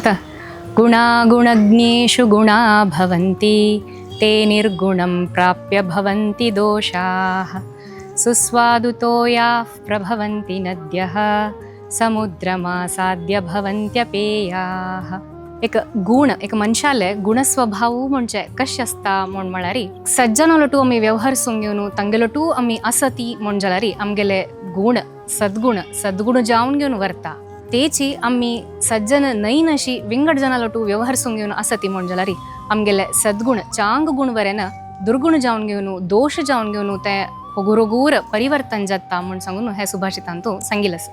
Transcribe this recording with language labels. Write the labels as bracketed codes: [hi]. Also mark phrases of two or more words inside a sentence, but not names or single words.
[sa] गुणागुणज्ञेषु गुणा भवन्ति ते निर्गुणं प्राप्य भवन्ति दोषाः सुस्वादुतो याः प्रभवन्ति नद्यः समुद्रमासाद्य भवन्त्यपेयाः. [kok] एक गुण एक मनशाले गुणस्वभाव म्हणजे कशें आसता म्हण म्हळ्यार सज्जनालोटू आमी व्यवहार घेवन तांगेलोटू आमी आसती म्हण जाल्यार आमगेले गुण सद्गुण जावन घेवन व्हरता. तेची आमी सज्जन नईन अशी विंगड जनालोटू व्यवहार घेवन आसती म्हण जाल्यार आमगेले सद्गुण चांग गुण वरेन दुर्गुण जावन घेवन दोष जावन घेवन ते होगुरोगूर परिवर्तन जाता म्हण सांगून हे सुभाषितान तूं सांगिल्लें.